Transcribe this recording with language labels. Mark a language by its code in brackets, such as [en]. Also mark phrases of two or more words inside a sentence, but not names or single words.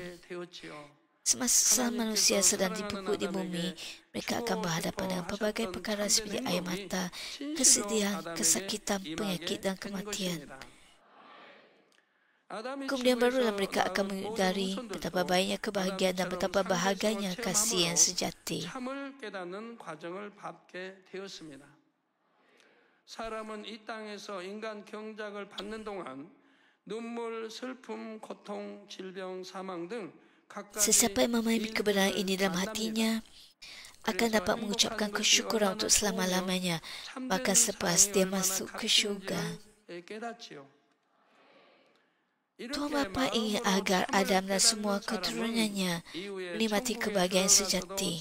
[ms] Semasa manusia sedang dipupuk di bumi, mereka akan berhadapan dengan pelbagai perkara seperti air mata, kesedihan, kesakitan, penyakit dan kematian. Kemudian barulah mereka akan menyadari betapa baiknya kebahagiaan dan betapa bahagianya kasih yang sejati. [ko] 사람은 이 땅에서 인간 경작을 받는 동안 눈물, 슬픔, 고통, 질병, 사망 등 [ms] Sesiapa yang memahami kebenaran ini dalam hatinya akan dapat mengucapkan kesyukuran untuk selama-lamanya, bahkan selepas dia masuk ke syurga. Tuhan Bapa ingin agar Adam dan semua keturunannya menikmati kebahagiaan sejati.